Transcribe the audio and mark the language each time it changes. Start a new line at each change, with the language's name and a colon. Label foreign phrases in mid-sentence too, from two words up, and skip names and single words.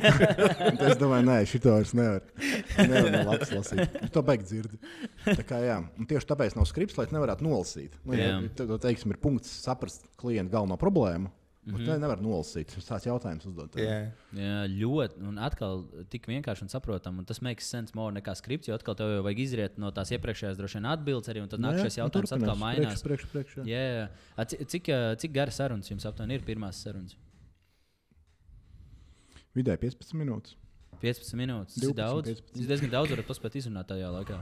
Latvian: Es domāju, nē, šito vairs nevar no lapas lasīt. To beigt dzirdu. Tā kā jā. Un tieši tāpēc nav skripts, lai nevarētu nolasīt. Teiksim, ir punkts saprast klientu galveno problēmu. Tā nevar nolasīt. Tas tāds jautājums uzdot. Jā, ļoti. Un atkal tik vienkārši un saprotam. Un tas
English: makes sense more
Latvian: nekā skripts, jo atkal tev jau vajag izriet no tās iepriekšējās droši vien atbildes arī. Un tad nākšais jautājums atkal mainās. Priekš. Jā. Cik gara sarunas jums aptuveni ir pirmās sarunas? Vidēji 15 minūtes. 15 minūtes. Tas ir daudz. Tas diezgan daudz varat paspēt izrunāt tajā laikā.